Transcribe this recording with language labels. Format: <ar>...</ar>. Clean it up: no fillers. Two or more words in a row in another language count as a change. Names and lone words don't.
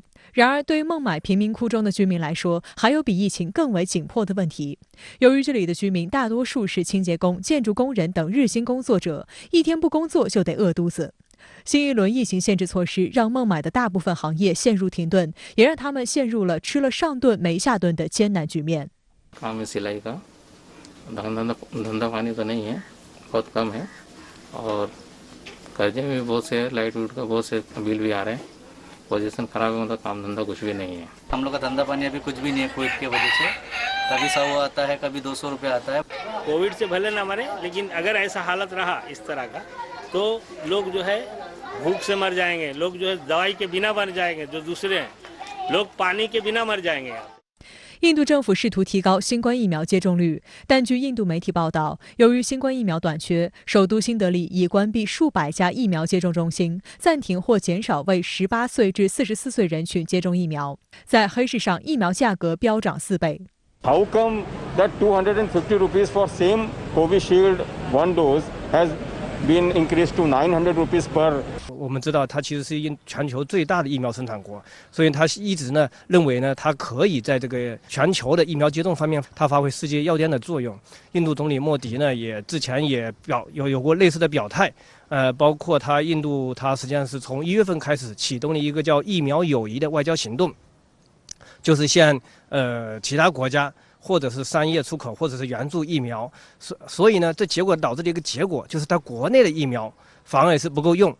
<zh>然而，对于孟买贫民窟中的居民来说，还有比疫情更为紧迫的问题。由于这里的居民大多数是清洁工、建筑工人等日薪工作者，一天不工作就得饿肚子。新一轮疫情限制措施让孟买的大部分行业陷入停顿，也让他们陷入了吃了上顿没下顿的艰难局面。</zh> <hi>धंधा पानी तो नहीं है, बहुत कम है और कर्जे में भी बहुत से लाइट वूट का बहुत से बिल भी आ रहे हैं। पोजीशन खराब है, मतलब काम धंधा कुछ भी नहीं है। हम लोग का धंधा पानी अभी कुछ भी नहीं है कोविड की वजह से। कभी 100 आता है, कभी 200 रुपये आता है। कोविड से भले ना मरे, लेकिन अगर ऐसा हालत रहा इस तरह का तो लोग जो है भूख से मर जाएंगे, लोग जो है दवाई के बिना मर जाएंगे, जो दूसरे हैं लोग पानी के बिना मर जाएंगे।</hi> <zh>印度政府试图提高新冠疫苗接种率，但据印度媒体报道，由于新冠疫苗短缺，首都新德里已关闭数百家疫苗接种中心，暂停或减少为18岁至44岁人群接种疫苗。在黑市上，疫苗价格飙涨4倍。</zh> <en>How come that 250 rupees for same Covishield one dose has been increased to 900 rupees per?</en> <zh>我们知道，它其实是全球最大的疫苗生产国，所以它一直呢认为呢，它可以在这个全球的疫苗接种方面，它发挥世界药店的作用。印度总理莫迪呢，也之前也有过类似的表态，包括印度实际上是从1月份开始启动了一个叫疫苗友谊的外交行动，就是向其他国家或者是商业出口或者是援助疫苗，所以呢，这结果导致的一个结果就是它国内的疫苗反而是不够用。</zh>